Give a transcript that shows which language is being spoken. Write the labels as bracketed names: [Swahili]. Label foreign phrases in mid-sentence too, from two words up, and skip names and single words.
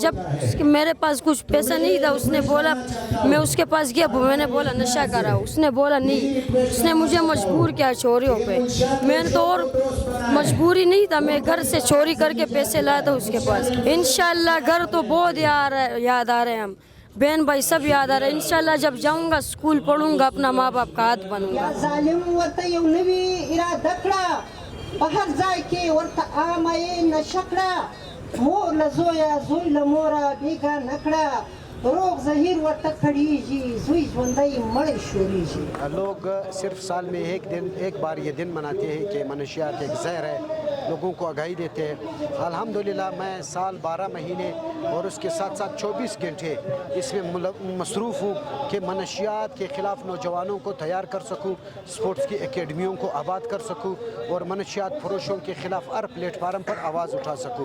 [Urdu] جب میرے پاس کچھ پیسہ نہیں تھا، اس نے بولا، میں اس کے پاس گیا، میں نے بولا نشہ کرا، اس نے بولا نہیں، اس نے مجھے مجبور کیا چوریوں پہ۔ میں نے تو اور مجبوری نہیں تھا، میں گھر سے چوری کر کے پیسے لایا تھا اس کے پاس۔ انشاءاللہ گھر تو بہت یاد آ رہے ہیں، ہم بہن بھائی سب یاد آ رہے ہیں۔ انشاءاللہ جب جاؤں گا اسکول پڑھوں گا، اپنا ماں باپ کا ہاتھ بنوں گا۔ [Pashto] ظالم ورته یو نوی اراده کړه، په هر ځای کې ورته عامه یې نشه کړه، مور له زویه، زوی له موره بېګانه کړه، روغ ظهیر ورته کړېږي، زوی ژوندی مړی شورېږي۔ [Urdu] لوگ صرف سال میں ایک بار یہ دن مناتے ہیں کہ منشیات ایک زہر ہے، لوگوں کو آگاہی دیتے ہیں۔ الحمدللہ میں سال 12 مہینے اور اس کے ساتھ ساتھ 24 گھنٹے اس میں مصروف ہوں کہ منشیات کے خلاف نوجوانوں کو تیار کر سکوں، سپورٹس کی اکیڈمیوں کو آباد کر سکوں اور منشیات فروشوں کے خلاف ہر پلیٹ فارم پر آواز اٹھا سکوں۔